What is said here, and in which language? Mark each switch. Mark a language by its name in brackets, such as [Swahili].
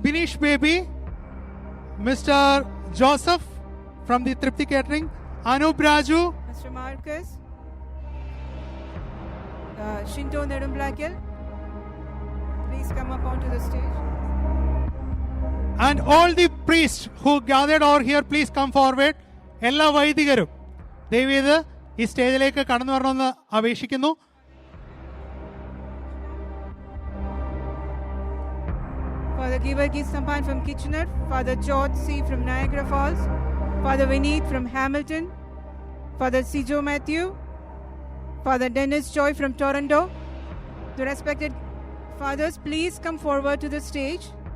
[English] Binish Baby, Mr. Joseph from the Tripti Catering, Anup Raju, Mr. Marcus, Shinto Nedumblakil, please come up onto the stage. And all the priests who gathered over here, please come forward. [Malayalam] എല്ലാ വൈദികരും ദയവേത് ഈ സ്റ്റേജിലേക്ക് കടന്നു വരണമെന്ന് അപേക്ഷിക്കുന്നു. [English] Father Givargis Sampan from Kitchener, Father George C. from Niagara Falls, Father Vineet from Hamilton, Father Sijo Matthew, Father Dennis Joy from Toronto. The respected fathers, please come forward to the stage.